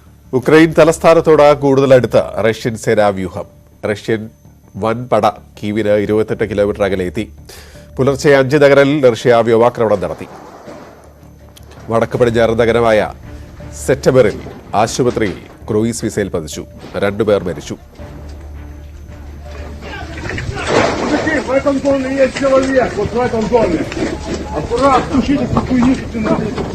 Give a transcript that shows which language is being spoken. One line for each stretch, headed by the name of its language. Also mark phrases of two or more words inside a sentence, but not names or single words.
Malayalam: ഉക്രൈൻ തലസ്ഥാനത്തോട് കൂടുതലടുത്ത റഷ്യൻ സേനാവ്യൂഹം. റഷ്യൻ വൻപട കീവിന് 28 കിലോമീറ്റർ അകലെ എത്തി. പുലർച്ചെ 5 നഗരിൽ റഷ്യ വ്യോമാക്രമണം നടത്തി. വടക്ക് പടിഞ്ഞാറൻ നഗരമായ സെപ്റ്റംബറിൽ ആശുപത്രിയിൽ ക്രൂയിസ് മിസൈൽ പതിച്ചു. 2 പേർ മരിച്ചു.
Russian: В этом доме есть человек, вот в этом доме. Аккуратно, тушите эту хуйню, что ты нахуй.